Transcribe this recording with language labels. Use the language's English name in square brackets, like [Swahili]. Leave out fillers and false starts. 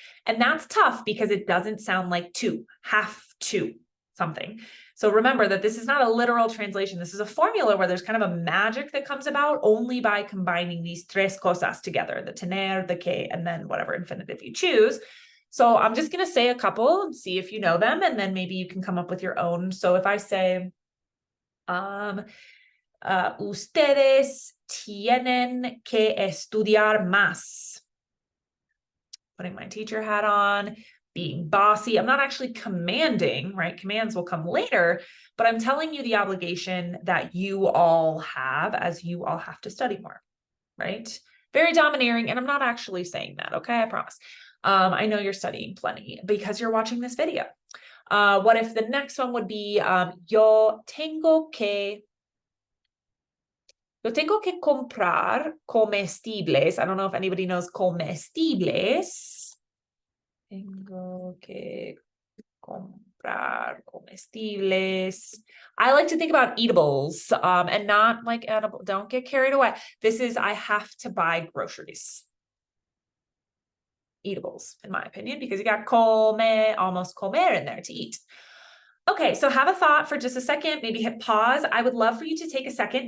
[English] And that's tough because it doesn't sound like to, have to something. So remember that this is not a literal translation. This is a formula where there's kind of a magic that comes about only by combining these [Spanish] tres cosas [English] together, the tener, the que, and then whatever infinitive you choose. So I'm just going to say a couple and see if you know them, and then maybe you can come up with your own. So if I say, [Spanish] ustedes tienen que estudiar más. [English] Putting my teacher hat on, being bossy. I'm not actually commanding, right? Commands will come later, but I'm telling you the obligation that you all have, as you all have to study more, right? Very domineering. And I'm not actually saying that. Okay. I promise. I know you're studying plenty because you're watching this video. What if the next one would be, [Spanish] yo tengo que comprar comestibles. [English] I don't know if anybody knows comestibles. [Spanish] Tengo que comprar comestibles. [English] I like to think about eatables, and not like edible. Don't get carried away. This is, I have to buy groceries. Eatables, in my opinion, because you got come, almost comer in there, to eat. Okay, so have a thought for just a second, maybe hit pause. I would love for you to take a second.